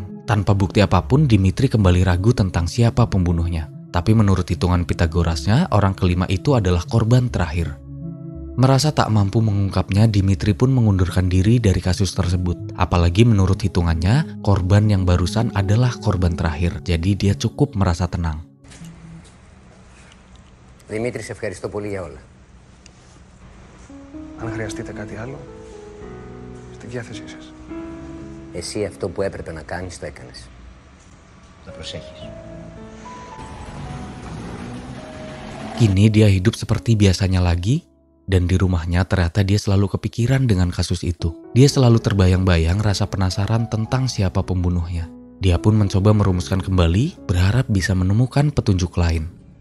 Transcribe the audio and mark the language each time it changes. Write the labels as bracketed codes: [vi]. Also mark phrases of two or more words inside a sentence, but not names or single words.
[id] Tanpa bukti apapun, Dimitri kembali ragu tentang siapa pembunuhnya. Tapi menurut hitungan Pitagorasnya, orang kelima itu adalah korban terakhir. Merasa tak mampu mengungkapnya, Dimitri pun mengundurkan diri dari kasus tersebut. Apalagi menurut hitungannya, korban yang barusan adalah korban terakhir. Jadi dia cukup merasa tenang. [el] Δημήτρη, σε ευχαριστώ πολύ για όλα. Αν χρειαστείτε κάτι άλλο, στη διάθεσή σας. Εσύ αυτό που έπρεπε να κάνεις, το έκανες. Να προσέχεις. [id] Kini dia hidup seperti biasanya lagi, dan di rumahnya ternyata dia selalu kepikiran dengan kasus itu. Dia selalu terbayang-bayang rasa penasaran tentang siapa pembunuhnya. Dia pun mencoba merumuskan kembali, berharap bisa menemukan petunjuk lain.